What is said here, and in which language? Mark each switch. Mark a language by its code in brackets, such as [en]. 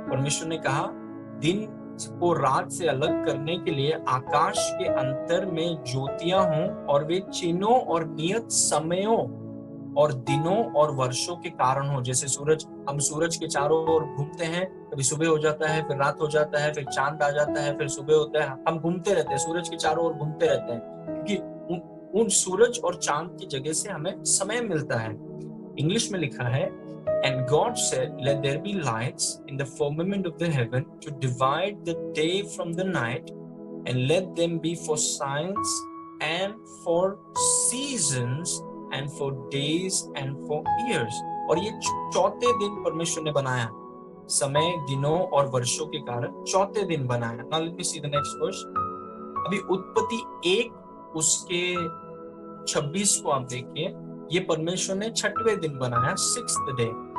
[hi] परमेश्वर ने कहा, दिन को रात से अलग करने के लिए आकाश के अंतर में ज्योतियां हों, और वे चिन्हों और नियत समयों और दिनों और वर्षों के कारण हो। जैसे सूरज, हम सूरज के चारों ओर घूमते हैं, कभी सुबह हो जाता है, फिर रात हो जाता है, फिर चांद आ जाता है, फिर सुबह होता है। हम घूमते रहते हैं, सूरज के चारों ओर घूमते रहते हैं, क्योंकि उन सूरज और चांद की जगह से हमें समय मिलता है। इंग्लिश में लिखा है, [en] And God said, let there be lights in the firmament of the heaven to divide the day from the night, and let them be for signs and for seasons and for days and for years. [hi] और ये चौथे दिन परमेश्वर ने बनाया, समय, दिनों और वर्षों के कारण चौथे दिन बनाया। [en] Now let me see the next verse. [hi] अभी उत्पत्ति 1 उसके 26 को आप देखिए, ये परमेश्वर ने 6वें दिन बनाया, [en] 6th day.